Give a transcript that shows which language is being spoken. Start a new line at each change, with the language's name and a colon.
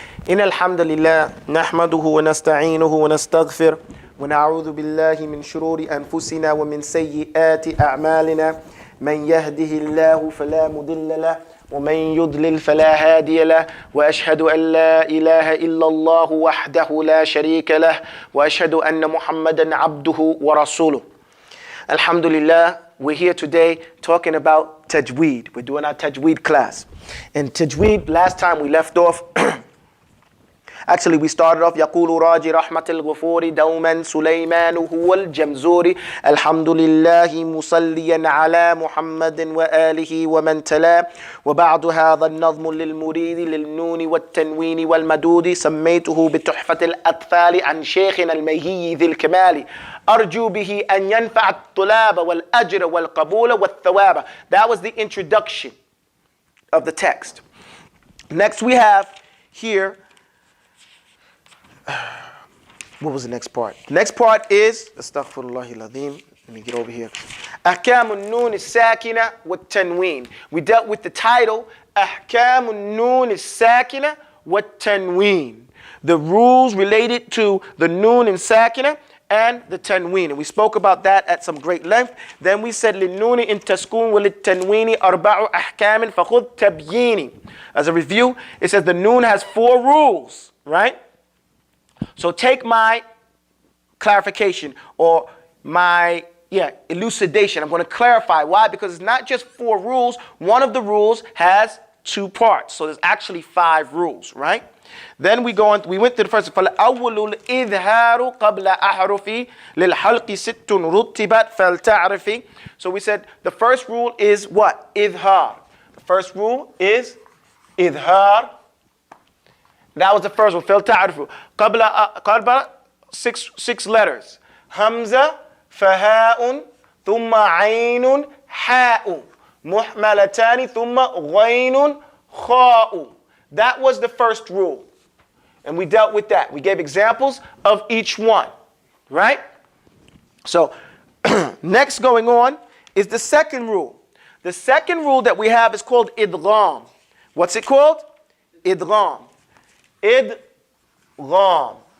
Arabic: إن الحمد لله نحمده ونستعينه ونستغفر ونعوذ بالله من شرور أنفسنا ومن سيئات أعمالنا من يهده الله فلا مضل له ومن يضلل فلا هادي له وأشهد أن لا إله إلا الله وحده لا شريك له وأشهد أن محمدا عبده ورسوله.
English: Alhamdulillah, we're here today talking about Tajweed. We're doing our Tajweed class. And Tajweed, last time we left off, actually we started off
Arabic: يقول راجي رحمة الغفور دوما سليمان هو الجمزوري الحمد لله مصليا على محمد وآله ومن تلا وبعد هذا النظم للمريد للنون والتنوين والمدود سميته بتحفة الأطفال عن شيخنا المهي ذي الكمال أرجو به أن ينفع الطلاب والأجر والقبول والثواب.
English: That was the introduction of the text. Next we have here, what was the next part? Next part is, astaghfirullah al-azim, let me get over here.
Arabic: أحكام النون الساكنة والتنوين.
English: We dealt with the title,
Arabic: أحكام النون الساكنة والتنوين.
English: The rules related to the noon and sakina and the tanween. And we spoke about that at some great length. Then we said
Arabic: للنون إن تسكون وللتنوين أربع أحكام فخذ تبييني.
English: As a review, it says the noon has 4 rules, right? So take my clarification or my elucidation. I'm going to clarify why, because it's not just 4 rules. One of the rules has 2 parts. So there's actually 5 rules, right? Then we went to the first.
Arabic: فالأول الإظهار قبل أحرف للحلق ست رتبت فلتعرفي.
English: So we said the first rule is what?
Arabic: إظهار.
English: The first rule is إظهار. That was the first one.
Arabic: فلتعرفوا. قبل
English: 6 letters.
Arabic: همزة فهاء ثم عين حاء محملتان ثم غين خاء.
English: That was the first rule. And we dealt with that. We gave examples of each one. Right? So, next going on is the second rule. The second rule that we have is called idgham. What's it called? Idgham. Idgham.